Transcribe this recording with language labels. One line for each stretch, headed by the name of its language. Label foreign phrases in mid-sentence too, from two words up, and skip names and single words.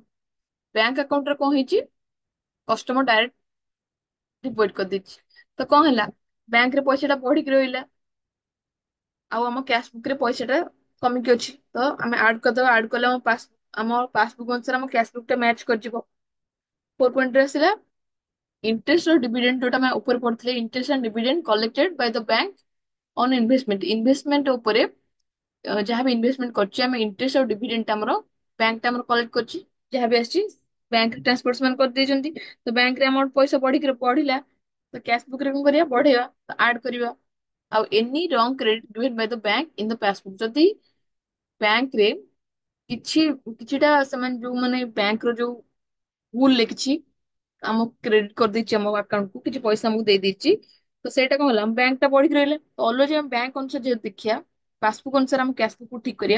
Odia: ବ୍ୟାଙ୍କ ଆକାଉଣ୍ଟରେ କଣ ହେଇଛି,
English: customer direct deposit
Odia: କରିଦେଇଛି। ତ କଣ ହେଲା, ବ୍ୟାଙ୍କରେ ପଇସାଟା ବଢିକି ରହିଲା, ଆଉ ଆମ
English: cash book
Odia: ରେ ପଇସାଟା କମିକି ଅଛି। ତ ଆମେ ଆଡ୍ କରିଦବା, ଆଡ୍ କଲେ ଆମ ପାସବୁକ୍ ଅନୁସାରେ ଆମ
English: cash book
Odia: ଟା ମ୍ୟାଚ୍ କରିଯିବ।
English: four pointରେ
Odia: ଆସିଲା, ଇଣ୍ଟରେଷ୍ଟ और डिविडेंड, ଯୋଉଟା ଆମେ ଉପରେ ପଢିଥିଲେ,
English: interest and dividend collected by the bank on investment.
Odia: ଇନଭେଷ୍ଟମେଣ୍ଟ ଉପରେ ଯାହା ବି ଇନଭେଷ୍ଟମେଣ୍ଟ କରିଛି, ଆମେ ଇଣ୍ଟରେଷ୍ଟ ଆଉ ଡିଭିଡେଣ୍ଡ ଆମର ବ୍ୟାଙ୍କ ଟା ଆମର କଲେକ୍ଟ କରିଛି। ଯାହା ବି ଆସିଛି
English: bank transfer
Odia: ସେମାନେ କରିଦେଇଛନ୍ତି। ତ ବ୍ୟାଙ୍କରେ ଆମର ପଇସା ବଢିକି ବଢିଲା, ତ
English: cash book
Odia: ରେ କଣ କରିବା, ବଢେଇବା, ଆଡ୍ କରିବା।
English: ଆଉ any wrong credit given by the bank in the passbook।
Odia: ଯଦି ବ୍ୟାଙ୍କରେ କିଛି କିଛିଟା ସେମାନେ ଯୋଉ ମାନେ ବ୍ୟାଙ୍କର ଯୋଉ ଭୁଲ ଲେଖିଛି, ଆମକୁ କ୍ରେଡିଟ କରିଦେଇଛି ଆମ ଆକାଉଣ୍ଟକୁ, କିଛି ପଇସା ଆମକୁ ଦେଇ ଦେଇଛି, ତ ସେଇଟା କଣ ହେଲା, ଆମ ବ୍ୟାଙ୍କ ଟା ବଢିକି ରହିଲା। ତ ଅଲରେଡି ଆମେ ବ୍ୟାଙ୍କ ଅନୁସାରେ ଯେହେତୁ ଦେଖିବା, ପାସବୁକ୍ ଅନୁସାରେ ଆମ
English: cash book
Odia: ଠିକ କରିବା।